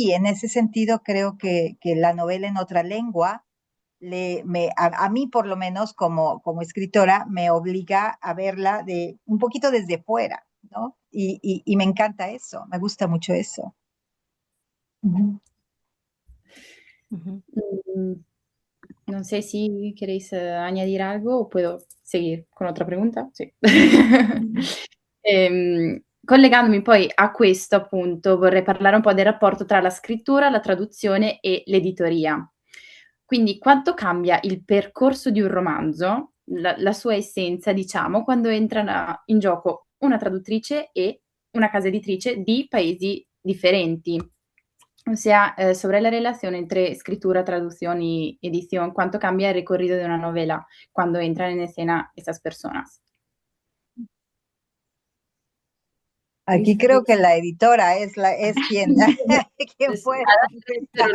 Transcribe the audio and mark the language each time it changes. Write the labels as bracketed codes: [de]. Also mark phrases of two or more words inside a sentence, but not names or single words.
[es] sí, en ese sentido creo que la novela en otra lengua, a mí por lo menos como escritora, me obliga a verla un poquito desde fuera, ¿no? Y me encanta eso, me gusta mucho eso. Ujú. Ujú. No sé si queréis añadir algo o puedo seguir con otra pregunta. Sí. [it] Em, collegandomi poi a questo, appunto, vorrei parlare un po' del rapporto tra la scrittura, la traduzione e l'editoria. Quindi quanto cambia il percorso di un romanzo, la sua essenza, diciamo, quando entrano in gioco una traduttrice e una casa editrice di paesi differenti? Ossia, [es] sobre la relación entre escritura, traducción y edición, ¿cuánto cambia el recorrido de una novela cuando entran en escena esas personas? Aquí Lisa, creo que ¿quieres? la editora es quien, quien Pues, puede Pero